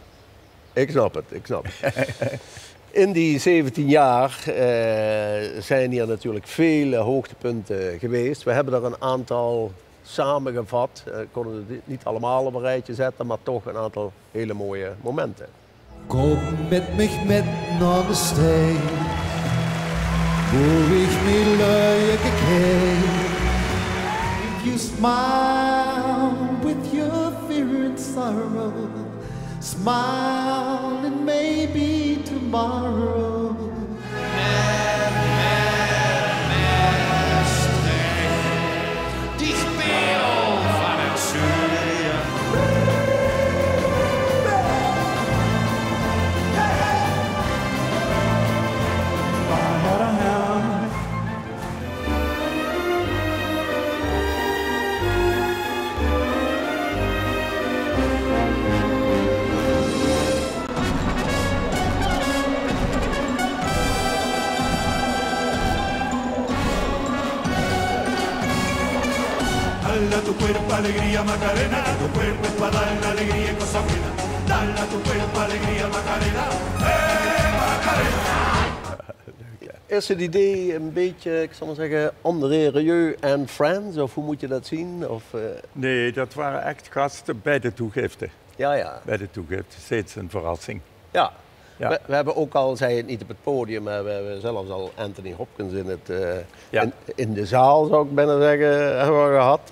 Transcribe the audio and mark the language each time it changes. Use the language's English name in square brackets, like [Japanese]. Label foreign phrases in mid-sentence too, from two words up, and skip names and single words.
[Dutch] Ik snap het. In die 17 jaar zijn hier natuurlijk vele hoogtepunten geweest. We hebben er een aantal samengevat. Konden het niet allemaal op een rijtje zetten, maar toch een aantal hele mooie momenten. [German] Komm mit mich mit nach Maastricht, wo ich mir Leute gekriegt. [English] You smile with your fear and sorrow, smile and maybe tomorrow. [Dutch] Maastricht, die speel van het zuiden. [Spanish] Dale a tu cuerpo alegría Macarena, tu cuerpo es para dar la alegría y cosa buena. Dale a tu cuerpo alegría Macarena, Macarena. [Dutch] Is het idee een beetje, ik zal maar zeggen, André Rieu en Friends, of hoe moet je dat zien? Of, Nee, dat waren echt gasten bij de toegifte. Ja. Bij de toegifte, steeds een verrassing. Ja, Ja. We hebben ook al, zei het niet op het podium, maar we hebben zelfs al Anthony Hopkins in de zaal, zou ik bijna zeggen, hebben we gehad.